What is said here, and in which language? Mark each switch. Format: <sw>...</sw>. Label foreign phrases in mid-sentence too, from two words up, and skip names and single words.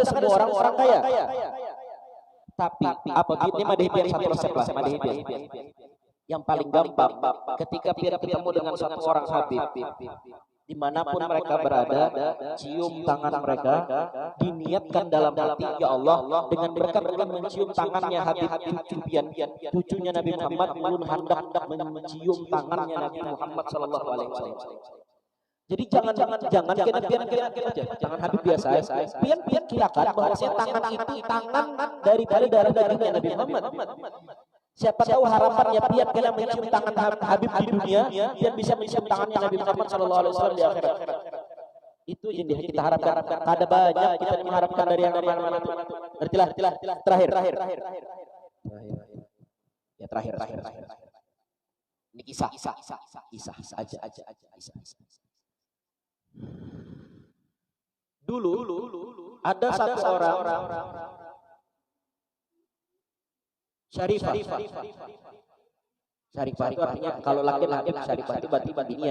<bjn>Kita kada semua orang kaya. Tapi apabila ini madhab satu resep lah, madhab yang paling gampang ketika kita ketemu dengan satu orang habib, dimanapun mereka berada, cium tangan mereka, diniatkan dalam hati, ya Allah, dengan berkat ulun mencium tangannya Habib Cupian, cucunya Nabi Muhammad, ulun hendak mencium tangannya Nabi Muhammad</bjn> <ar>صلى الله عليه وسلم.</ar> <bjn>Jadi jangan pian aja, tangan Habib biasa, pian kirakan bahwasanya tangan itu tangan daripada darah dagingnya Nabi Muhammad. Siapa tahu harapannya pian kena mencium tangan Habib di dunia, pian bisa mencium tangannya Nabi Muhammad</bjn> <ar>صلى الله عليه وسلم</ar> <bjn>di akhirat. Itu yang kita harapkan. Ada banyak kita mengharapkan dari yang mana-mana. Berartilah terakhir. Ya terakhir. Ini kisah aja. Dulu ada satu orang Syarifah itu artinya kalau laki-laki Syarifah itu berarti binian.</bjn>